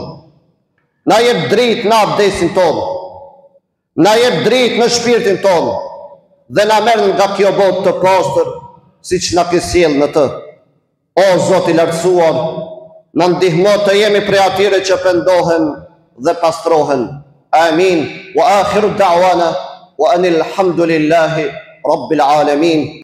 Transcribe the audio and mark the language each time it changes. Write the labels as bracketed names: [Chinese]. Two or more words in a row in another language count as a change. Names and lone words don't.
[Albanian] Na jep dritë në abdesin tonë, na jep dritë në shpirtin tonë, dhe na merr nga kjo botë të pastër, siç na ke sjell në të. O Zoti i lartësuar, na ndihmo të jemi prej atyre që pendohen dhe pastrohen. Amin. [Arabic] وآخر دعوانا أن الحمد لله رب العالمين.